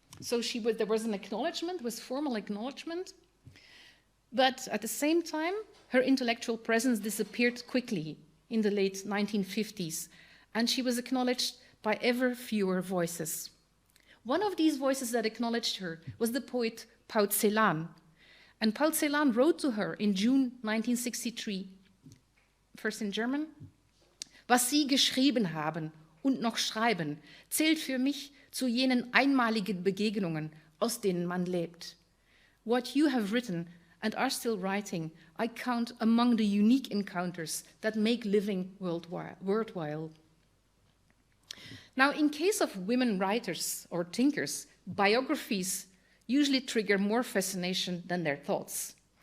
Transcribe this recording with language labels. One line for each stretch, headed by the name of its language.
English: So there was an acknowledgement, was formal acknowledgement. But at the same time, her intellectual presence disappeared quickly in the late 1950s, and she was acknowledged by ever fewer voices. One of these voices that acknowledged her was the poet Paul Celan. And Paul Celan wrote to her in June 1963, first in German,
German: Was Sie geschrieben haben und noch schreiben, zählt für mich zu jenen einmaligen Begegnungen, aus denen man lebt.
English: What you have written and are still writing, I count among the unique encounters that make living worthwhile. Now, in case of women writers or thinkers, biographies usually trigger more fascination than their thoughts.